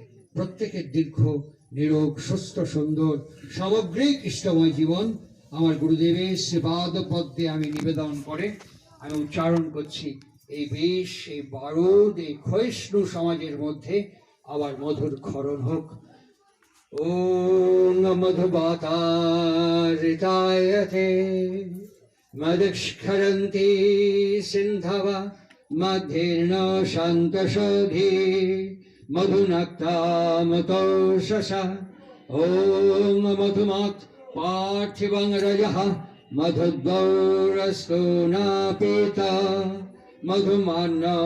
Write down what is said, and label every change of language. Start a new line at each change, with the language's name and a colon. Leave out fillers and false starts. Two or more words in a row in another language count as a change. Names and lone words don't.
Bangla: প্রত্যেকের দীর্ঘ, নিরোগ, সুস্থ, সুন্দর, সামগ্রিক ইষ্টময় জীবন আমার গুরুদেবের শ্রীপাদ পদ্মে আমি নিবেদন করে আমি উচ্চারণ করছি। এই বেশ, এই বারুদ, এই ক্ষয়িষ্ণু সমাজের মধ্যে আবার মধুর ক্ষরণ হোক।
Sanskrit: ওম মধুবাতারিতায়তে মদস্খরন্তি সিন্ধবা মধ্যের্ন শান্তশোধি মধুনক্তামতোষসা ওম মধুমাৎ পার্থিবং রজঃ মধুদ্গৌরস্তু নাপীতা মধুমান্ন